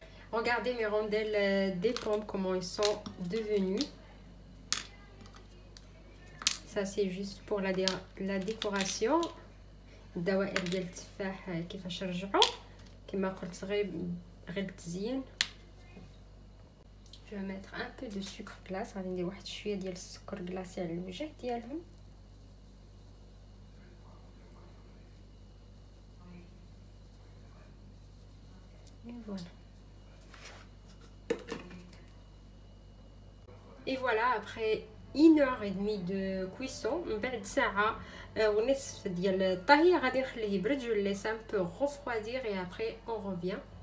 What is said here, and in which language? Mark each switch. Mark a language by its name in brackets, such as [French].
[French] Regardez mes rondelles des pommes, comment ils sont devenus. Ça c'est juste pour la décoration. [Arabic] الدوائر ديال التفاح كيفاش رجعوا كما قلت غير التزيين. [French] Je vais mettre un peu de sucre glace. [Arabic] غادي ندير واحد شويه ديال السكر كلاصي على الوجه ديالهم. [French] Voilà. Et voilà, après 1h30 de cuisson, [Arabic] من بعد ساعة ونصف ديال الطهي غادي نخليه يبرد. [French] Je le laisse un peu refroidir et après on revient.